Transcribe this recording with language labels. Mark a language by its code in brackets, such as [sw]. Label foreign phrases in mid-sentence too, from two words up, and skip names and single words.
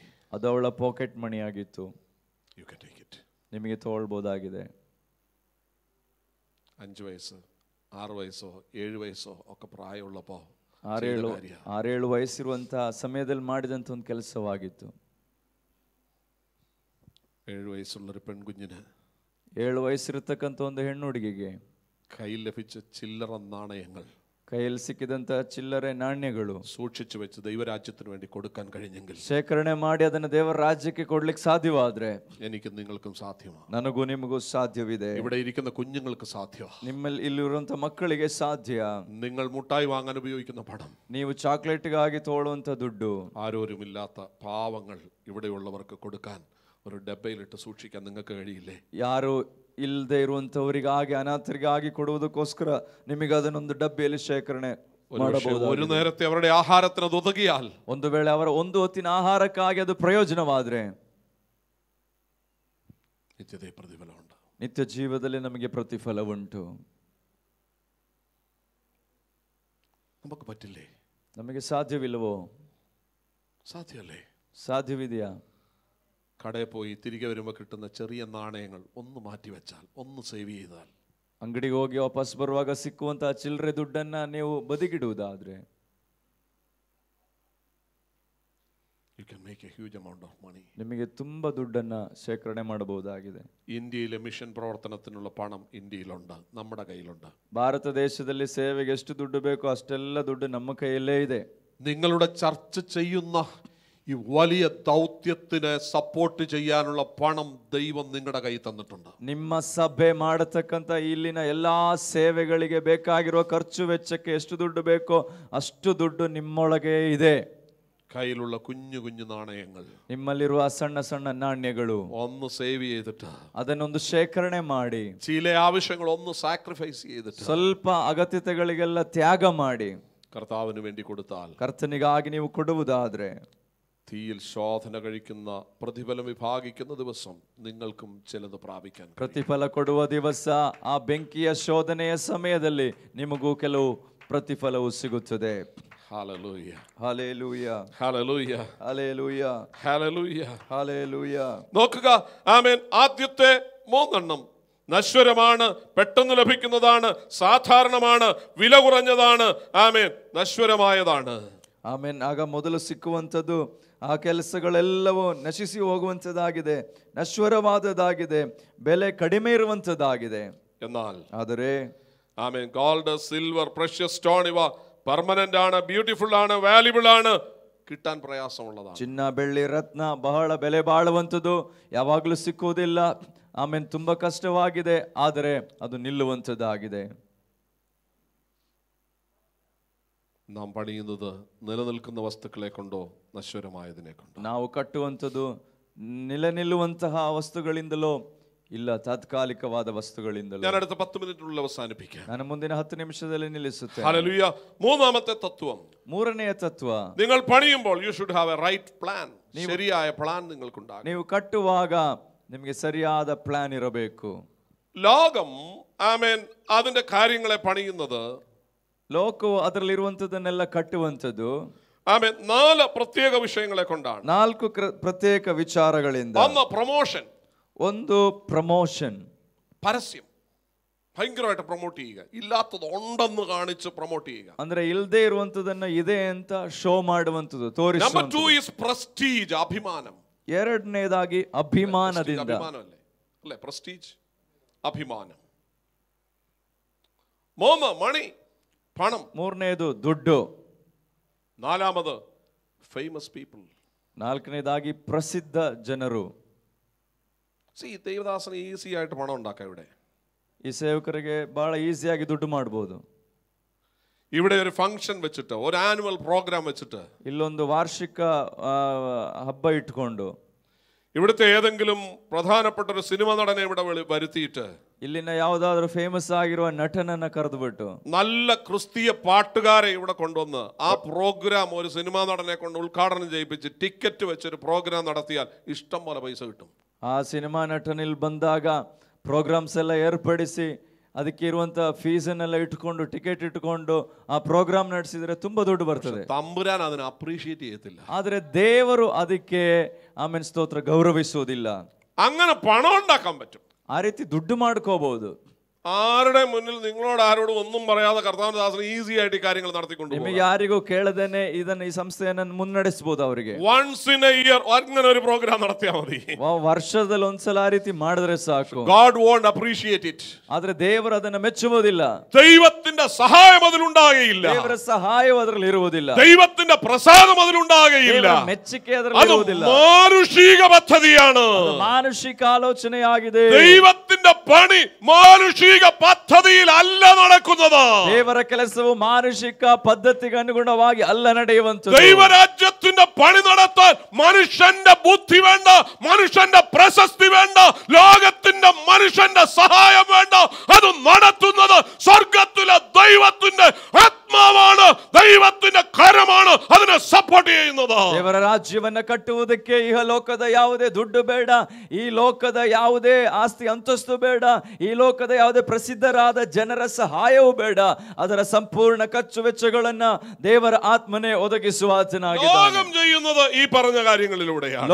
[kn] ಅದು ಅವಳ ಪಾಕೆಟ್ ಮನಿ ಆಗಿತ್ತು. [en] You can take it. [kn] ನಿಮಗೆ ತಗೊಳ್ಬಹುದಾಗಿದೆ. [ml] 5 വയസ്സ് 6 വയസ്സോ 7 ವಯಸ್ಸೋ ഒക്കെ പ്രായമുള്ളപ്പോൾ [kn] 6-7 ವಯಸ್ಸಿರುವಂತ ಸಮಯದಲ್ಲಿ ಮಾಡಿದಂತ ಒಂದು ಕೆಲಸವಾಗಿತ್ತು. [ml] 7 വയസ്സുള്ളൊരു പെൺകുഞ്ഞിന് [kn] 7 ವಯಸ್ಸಿರತಕ್ಕಂತ ಒಂದು ಹೆಣ್ಣು ಹುಡುಗಿಗೆ [ml] കയ്യിൽ ലഭിച്ച ചില്ലറ നാണയങ്ങൾ, [kn] ಕೈಯಲ್ಲಿ ಸಿಕ್ಕಿದಂತ ಚಿಲ್ಲರೆ ನಾಣ್ಯಗಳು [ml] സൂക്ഷിച്ചു വെച്ച് ദൈവരാജ്യത്തിന് വേണ്ടി കൊടുക്കാൻ കഴിഞ്ഞെങ്കിൽ, [kn] ಶೇಖರಣೆ ಮಾಡಿ ಅದನ್ನ ದೇವರ ರಾಜ್ಯಕ್ಕೆ ಕೊಡ್ಲಿಕ್ಕೆ ಸಾಧ್ಯವಾದ್ರೆ [ml] എനിക്കും നിങ്ങൾക്കും സാധ്യമാണ്. [kn] ನನಗೂ ನಿಮಗೂ ಸಾಧ್ಯವಿದೆ. [ml] ഇവിടെ ഇരിക്കുന്ന കുഞ്ഞുങ്ങൾക്ക് സാധ്യമാണ്. [kn] ನಿಮ್ಮಲ್ಲಿ ಇಲ್ಲಿರುವಂತ ಮಕ್ಕಳಿಗೆ ಸಾಧ್ಯ. [ml] നിങ്ങൾ മുട്ടായി വാങ്ങാൻ ഉപയോഗിക്കുന്ന പണം, [kn] ನೀವು ಚಾಕ್ಲೇಟ್ಗಾಗಿ ತಗೊಳ್ಳುವಂತ ದುಡ್ಡು, [ml] ആരോരുമില്ലാത്ത പാവങ്ങൾ ഇവിടെയുള്ളവർക്ക് കൊടുക്കാൻ ഒരു ഡബ്ബയിലിട്ട് സൂക്ഷിക്കാൻ നിങ്ങൾക്ക് കഴിയില്ലേ? [kn] ಯಾರು ಇಲ್ಲದೆ ಇರುವಂತವರಿಗಾಗಿ ಅನಾಥರಿಗಾಗಿ ಕೊಡುವುದಕ್ಕೋಸ್ಕರ ನಿಮಗೆ ಅದನ್ನೊಂದು ಡಬ್ಬಿಯಲ್ಲಿ ಶೇಖರಣೆ ಮಾಡಬಹುದು. [ml] ഒരു നേരത്തെ അവരുടെ ആഹാരത്തിന് അത് ഉതകിയാൽ, [kn] ಒಂದು ವೇಳೆ ಅವರ ಒಂದು ಹೊತ್ತಿನ ಆಹಾರಕ್ಕಾಗಿ ಅದು ಪ್ರಯೋಜನವಾದ್ರೆ [ml] നിത്യതയെ പ്രതിഫലമുണ്ട്. [kn] ನಿತ್ಯ ಜೀವದಲ್ಲಿ ನಮಗೆ ಪ್ರತಿಫಲ ಉಂಟು. [ml] നമുക്ക് പറ്റില്ലേ? [kn] ನಮಗೆ ಸಾಧ್ಯವಿಲ್ಲವೋ? [ml] സാധ്യമല്ലേ? [kn] ಸಾಧ್ಯವಿದೆಯಾ? [ml] കടയിൽ പോയി തിരികെ വരുമ്പോൾ കിട്ടുന്ന ചെറിയ നാണയങ്ങൾ ഒന്ന് മാറ്റി വെച്ചാൽ, ഒന്ന് സേവ് ചെയ്താൽ, [kn] ಅಂಗಡಿಗೆ ಹೋಗಿ ವಾಪಸ್ ಬರುವಾಗ ಸಿಕ್ಕುವಂತಹ ಚಿಲ್ಲರೆ ದುಡ್ಡನ್ನ ನೀವು ಬದಿಗಿಡುವುದಾದ್ರೆ, [en] you can make a huge amount of money. [kn] ನಿಮಗೆ ತುಂಬಾ ದುಡ್ಡನ್ನ ಶೇಖರಣೆ ಮಾಡಬಹುದಾಗಿದೆ. [ml] ഇന്ത്യയിലെ മിഷൻ പ്രവർത്തനത്തിനുള്ള പണം ഇന്ത്യയിലുണ്ട്, നമ്മുടെ കയ്യിലുണ്ട്. [kn] ಭಾರತ ದೇಶದಲ್ಲಿ ಸೇವೆಗೆ ಎಷ್ಟು ದುಡ್ಡು ಬೇಕೋ ಅಷ್ಟೆಲ್ಲ ದುಡ್ಡು ನಮ್ಮ ಕೈಯಲ್ಲೇ ಇದೆ. [ml] നിങ്ങളുടെ ചർച്ച ചെയ്യുന്ന ഈ വലിയ ദൗത്യത്തിന് സപ്പോർട്ട് ചെയ്യാനുള്ള പണം ദൈവം നിങ്ങളുടെ കയ്യിൽ തന്നിട്ടുണ്ട്. [kn] ನಿಮ್ಮ ಸಭೆ ಮಾಡತಕ್ಕಂತ ಇಲ್ಲಿನ ಎಲ್ಲಾ ಸೇವೆಗಳಿಗೆ ಬೇಕಾಗಿರುವ ಖರ್ಚು ವೆಚ್ಚಕ್ಕೆ ಎಷ್ಟು ದುಡ್ಡು ಬೇಕೋ ಅಷ್ಟು ದುಡ್ಡು ನಿಮ್ಮೊಳಗೆ ಇದೆ. [ml] കയ്യിലുള്ള കുഞ്ഞു കുഞ്ഞു നാണയങ്ങൾ, [kn] ನಿಮ್ಮಲ್ಲಿರುವ ಸಣ್ಣ ಸಣ್ಣ ನಾಣ್ಯಗಳು [ml] ഒന്ന് സേവ് ചെയ്തിട്ട്, [kn] ಅದನ್ನೊಂದು ಶೇಖರಣೆ ಮಾಡಿ, [ml] ചില ആവശ്യങ്ങൾ ഒന്ന് സാക്രിഫൈസ് ചെയ്തിട്ട്, [kn] ಸ್ವಲ್ಪ ಅಗತ್ಯತೆಗಳಿಗೆಲ್ಲ ತ್ಯಾಗ ಮಾಡಿ [ml] കർത്താവിന് വേണ്ടി കൊടുത്താൽ, [kn] ಕರ್ತನಿಗಾಗಿ ನೀವು ಕೊಡುವುದಾದ್ರೆ, [ml] തീയിൽ ശോധന കഴിക്കുന്ന പ്രതിഫലം വിഭാഗിക്കുന്ന ദിവസം നിങ്ങൾക്കും ചിലത് പ്രാപിക്കാൻ, [kn] ಪ್ರತಿಫಲ ಕೊಡುವ ದಿವಸ ಆ ಬೆಂಕಿಯ ಶೋಧನೆಯ ಸಮಯದಲ್ಲಿ ನಿಮಗೂ ಕೆಲವು ಪ್ರತಿಫಲವು ಸಿಗುತ್ತದೆ. [ml] ഹല്ലേലൂയ, ഹല്ലേലൂയ, ഹല്ലേലൂയ, ഹല്ലേലൂയ, ഹല്ലേലൂയ, ഹല്ലേലൂയ. നോക്കുക, ആമേൻ. ആദ്യത്തെ 3 നശ്വരമാണ്, പെട്ടെന്ന് ലഭിക്കുന്നതാണ്, സാധാരണമാണ്, വില കുറഞ്ഞതാണ്, ആമേൻ, നശ്വരമായതാണ്. [kn] ಆಮೇನ್. ಆಗ ಮೊದಲು ಸಿಕ್ಕುವಂಥದ್ದು ಆ ಕೆಲಸಗಳೆಲ್ಲವೂ ನಶಿಸಿ ಹೋಗುವಂಥದ್ದಾಗಿದೆ, ನಶ್ವರವಾದದ್ದಾಗಿದೆ, ಬೆಲೆ ಕಡಿಮೆ ಇರುವಂಥದ್ದಾಗಿದೆ. [ml] എന്നാൽ [kn] ಆದರೆ [ml] ആമേൻ, [en] gold, silver, precious stone [ml] ഇവ പെർമനന്റ് ആണ്, ബ്യൂട്ടിഫുൾ ആണ്, വാല്യുബിൾ ആണ്, കിട്ടാൻ പ്രയാസമുള്ളതാണ്. [kn] ಚಿನ್ನ, ಬೆಳ್ಳಿ, ರತ್ನ ಬಹಳ ಬೆಲೆ ಬಾಳುವಂಥದ್ದು, ಯಾವಾಗಲೂ ಸಿಕ್ಕುವುದಿಲ್ಲ. ಆಮೇನ್, ತುಂಬಾ ಕಷ್ಟವಾಗಿದೆ, ಆದರೆ ಅದು ನಿಲ್ಲುವಂಥದ್ದಾಗಿದೆ. [ml] നാം പണിയുന്നത് നിലനിൽക്കുന്ന വസ്തുക്കളെ കൊണ്ടോ നശ്വരമായതിനെ കൊണ്ടോ? [kn] ನಾವು ಕಟ್ಟುವಂಥದ್ದು ನಿಲ್ಲುವಂತಹ ವಸ್ತುಗಳಿಂದಲೋ ಇಲ್ಲ ತಾತ್ಕಾಲಿಕವಾದ ವಸ್ತುಗಳಿಂದಲೋ? [ml] ഞാൻ അടുത്ത 10 മിനിറ്റിനുള്ളിൽ അവസാനിപ്പിക്കാം. [kn] ನಾನು ಮುಂದಿನ 10 ನಿಮಿಷದಲ್ಲಿ ನಿಲ್ಲಿಸುತ್ತೇನೆ. [ml] ഹല്ലേലൂയ. മൂന്നാമത്തെ തത്വം, [kn] ಮೂರನೆಯ ತತ್ವ, [ml] നിങ്ങൾ പണിയുമ്പോൾ [en] you should have a right plan. [ml] ശരിയായ പ്ലാൻ നിങ്ങൾക്കുണ്ടാകും. [kn] ನೀವು ಕಟ್ಟುವಾಗ ನಿಮಗೆ ಸರಿಯಾದ ಪ್ಲಾನ್ ಇರಬೇಕು. [ml] ലോകം, ആമേൻ, അതിന്റെ കാര്യങ്ങളെ പണിയുന്നത്, [kn] ಲೋಕವು ಅದರಲ್ಲಿರುವಂಥದ್ದನ್ನೆಲ್ಲ ಕಟ್ಟುವಂಥದ್ದು, [ml] ആമേൻ, 4 പ്രത്യേക വിഷയങ്ങളെ കൊണ്ടാണ്. [kn] 4 ಪ್ರತ್ಯೇಕ ವಿಚಾರಗಳಿಂದ. [ml] ഒന്ന് പ്രൊമോഷൻ, [kn] ಒಂದು ಪ್ರಮೋಷನ್, [ml] പരസ്യം, ഭയങ്കരമായിട്ട് പ്രൊമോട്ട് ചെയ്യുക, ഇല്ലാത്തത് ഉണ്ടെന്ന് കാണിച്ച് പ്രൊമോട്ട് ചെയ്യുക. [kn] ಅಂದ್ರೆ ಇಲ್ಲದೆ ಇರುವಂತದನ್ನ ಇದೆ ಅಂತ ಶೋ ಮಾಡುವಂಥದ್ದು, [ml] നമ്പർ [kn] ತೋರಿಸುವಂಥದ್ದು. [en] 2 is prestige, [ml] അഭിമാനം. [kn] ಎರಡನೇದಾಗಿ ಅಭಿಮಾನದಿಂದ. [ml] അഭിമാനമല്ലേ? അല്ലേ? പ്രസ്റ്റീജ്, അഭിമാനം. 3 മണി, പണം. [kn] ಮೂರನೇದು ದುಡ್ಡು. [en] 4 famous people. [kn] 4ನೇದಾಗಿ ಪ್ರಸಿದ್ಧ ಜನರು. [ml] ദൈവദാസന് ഈസി ആയിട്ട് പണം ഉണ്ടാക്കാം. ഇവിടെ [kn] ಈ ಸೇವಕರಿಗೆ ಬಹಳ ಈಸಿಯಾಗಿ ದುಡ್ಡು ಮಾಡಬಹುದು. [ml] ഇവിടെ ഒരു ഫംഗ്ഷൻ വെച്ചിട്ട്, ഒരു [en] annual program [ml] വെച്ചിട്ട്, [kn] ಇಲ್ಲೊಂದು ವಾರ್ಷಿಕ ಹಬ್ಬ ಇಟ್ಕೊಂಡು, [ml] ഇവിടുത്തെ ഏതെങ്കിലും പ്രധാനപ്പെട്ട ഒരു സിനിമ നടനെ ഇവിടെ വരുത്തിയിട്ട് [kn] ಇಲ್ಲಿನ ಯಾವುದಾದ್ರೂ ಫೇಮಸ್ ಆಗಿರುವ ನಟನನ್ನ ಕರೆದುಬಿಟ್ಟು [ml] നല്ല ക്രിസ്തീയ പാട്ടുകാരെ ഇവിടെ കൊണ്ടുവന്ന് ആ പ്രോഗ്രാം ഒരു സിനിമാ നടനെ കൊണ്ട് ഉദ്ഘാടനം ചെയ്യിപ്പിച്ച് ടിക്കറ്റ് വെച്ചൊരു പ്രോഗ്രാം നടത്തിയാൽ ഇഷ്ടം പോലെ പൈസ കിട്ടും. [kn] ಆ ಸಿನಿಮಾ ನಟನಿಲ್ ಬಂದಾಗ ಪ್ರೋಗ್ರಾಮ್ಸ್ ಎಲ್ಲ ಏರ್ಪಡಿಸಿ ಅದಕ್ಕೆ ಇರುವಂತ ಫೀಸನ್ನೆಲ್ಲ ಇಟ್ಕೊಂಡು ಟಿಕೆಟ್ ಇಟ್ಕೊಂಡು ಆ ಪ್ರೋಗ್ರಾಮ್ ನಡೆಸಿದ್ರೆ ತುಂಬಾ ದುಡ್ಡು ಬರ್ತದೆ. [ml] തമ്പുരാൻ അതിനെ അപ്രീഷിയേറ്റ് ചെയ്യത്തില്ല. [kn] ಆದ್ರೆ ದೇವರು ಅದಕ್ಕೆ ಆಮೇಲೆ ಸ್ತೋತ್ರ ಗೌರವಿಸುವುದಿಲ್ಲ. [ml] അങ്ങനെ പണം ഉണ്ടാക്കാൻ പറ്റും. [kn] ಆ ರೀತಿ ದುಡ್ಡು ಮಾಡ್ಕೋಬಹುದು. [ml] ആരുടെ മുന്നിൽ നിങ്ങളോട് ആരോടും ഒന്നും പറയാതെ കർത്താവിന്റെ ദാസൻ ഈസി ആയിട്ട് ഈ കാര്യങ്ങൾ നടത്തിക്കൊണ്ടു [kn] ನಿಮಗೆ ಯಾರಿಗೂ ಕೇಳದೇನೆ ಇದನ್ನ ಈ ಸಂಸ್ಥೆಯನ್ನು ಮುನ್ನಡೆಸಬಹುದು. ಅವರಿಗೆ [en] once in a year [ml] അങ്ങനെ ഒരു പ്രോഗ്രാം നടത്തിയാൽ മതി. [kn] ವರ್ಷದಲ್ಲಿ ಒಂದ್ಸಲ ಆ ರೀತಿ ಮಾಡಿದ್ರೆ ಸಾಕು. [en] God won't appreciate it. [kn] ಆದ್ರೆ ದೇವರು ಅದನ್ನ ಮೆಚ್ಚುವುದಿಲ್ಲ. [ml] ദൈവത്തിന്റെ സഹായം അതിലുണ്ടാകുകയില്ല. [kn] ದೇವರ ಸಹಾಯವು ಅದರಲ್ಲಿ ಇರುವುದಿಲ್ಲ. [ml] ദൈവത്തിന്റെ പ്രസാദം അതിലുണ്ടാകുകയില്ല. [kn] ಮೆಚ್ಚುಗೆ ಅದರಲ್ಲಿ ಇರುವುದಿಲ್ಲ. [ml] മാനുഷിക പദ്ധതിയാണ്. [kn] ಮಾನುಷಿಕ ಆಲೋಚನೆಯಾಗಿದೆ. [ml] ദൈവത്തിന്റെ പണി മാനുഷിക പദ്ധതിയിൽ അല്ല നടക്കുന്നത്. [kn] ದೇವರ ಕೆಲಸವು ಮಾನುಷಿಕ ಪದ್ಧತಿಗೆ ಅನುಗುಣವಾಗಿ ಅಲ್ಲ ನಡೆಯುವಂತದ್ದು. [ml] ദൈവരാജ്യത്തിന്റെ പണി നടത്താൻ മനുഷ്യന്റെ ബുദ്ധി വേണ്ട, മനുഷ്യന്റെ പ്രശസ്തി വേണ്ട, ലോകത്തിന്റെ മനുഷ്യന്റെ സഹായം വേണ്ട. അത് നടത്തുന്നത് സ്വർഗത്തിലെ ദൈവത്തിന്റെ ആത്മാവാണ്, ദൈവത്തിന്റെ കരമാണ് അതിനെ സപ്പോർട്ട് ചെയ്യുന്നത്. [kn] ದೇವರ ರಾಜ್ಯವನ್ನ ಕಟ್ಟುವುದಕ್ಕೆ ಇಹ ಲೋಕದ ಯಾವುದೇ ದುಡ್ಡು ಬೇಡ, ಈ ಲೋಕದ ಯಾವುದೇ ಆಸ್ತಿ ಅಂತಸ್ತು ಬೇಡ, ಈ ಲೋಕದ ಯಾವುದೇ ಪ್ರಸಿದ್ಧರಾದ ಜನರ ಸಹಾಯವೂ ಬೇಡ. ಅದರ ಸಂಪೂರ್ಣ ಖರ್ಚು ವೆಚ್ಚಗಳನ್ನ ದೇವರ ಆತ್ಮನೇ ಒದಗಿಸುವಾತನಾಗಿದ್ದಾನೆ. [ml] ലോകം ചെയ്യുന്നത് ഈ പറഞ്ഞ കാര്യങ്ങളിലൂടെയാണ്.